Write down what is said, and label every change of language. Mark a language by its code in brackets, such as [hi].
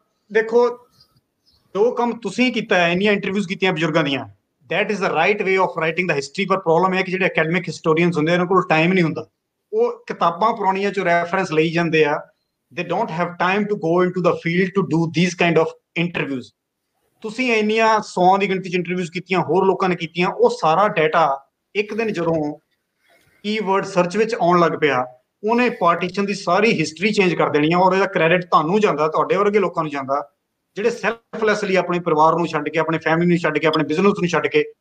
[pa] ਦੇਖੋ, ਜੋ ਕੰਮ ਤੁਸੀਂ ਕੀਤਾ ਹੈ, ਇੰਨੀਆਂ ਇੰਟਰਵਿਊਜ਼ ਕੀਤੀਆਂ ਬਜ਼ੁਰਗਾਂ ਦੀਆਂ, [en] that is the right way of writing the history। [pa] ਪਰ ਪ੍ਰੋਬਲਮ ਇਹ ਕਿ ਜਿਹੜੇ ਅਕੈਡਮਿਕ ਹਿਸਟੋਰੀਅਨਸ ਹੁੰਦੇ ਉਹਨਾਂ ਕੋਲ ਟਾਈਮ ਨਹੀਂ ਹੁੰਦਾ, ਉਹ ਕਿਤਾਬਾਂ ਪੁਰਾਣੀਆਂ ਚੋਂ ਰੈਫਰੈਂਸ ਲਈ ਜਾਂਦੇ ਆ। [en] they don't have time to go into the field to do these kind of interviews। [pa] ਤੁਸੀਂ ਇੰਨੀਆਂ 100 ਦੀ ਗਿਣਤੀ 'ਚ ਇੰਟਰਵਿਊਜ਼ ਕੀਤੀਆਂ, ਹੋਰ ਲੋਕਾਂ ਨੇ ਕੀਤੀਆਂ, ਉਹ ਸਾਰਾ ਡਾਟਾ ਇੱਕ ਦਿਨ ਜਦੋਂ ਕੀਵਰਡ ਸਰਚ ਵਿੱਚ ਆਉਣ ਲੱਗ ਪਿਆ, ਉਹਨੇ ਪਾਰਟੀਸ਼ਨ ਦੀ ਸਾਰੀ ਹਿਸਟਰੀ ਚੇਂਜ ਕਰ ਦੇਣੀ ਆ। ਔਰ ਇਹਦਾ ਕ੍ਰੈਡਿਟ ਤੁਹਾਨੂੰ ਜਾਂਦਾ, ਤੁਹਾਡੇ ਵਰਗੇ ਲੋਕਾਂ ਨੂੰ ਜਾਂਦਾ, ਜਿਹੜੇ ਸੈਲਫਲੈਸਲੀ ਆਪਣੇ ਪਰਿਵਾਰ ਨੂੰ ਛੱਡ ਕੇ, ਆਪਣੇ ਫੈਮਿਲੀ ਨੂੰ ਛੱਡ ਕੇ, ਆਪਣੇ ਬਿਜ਼ਨਸ ਨੂੰ ਛੱਡ ਕੇ।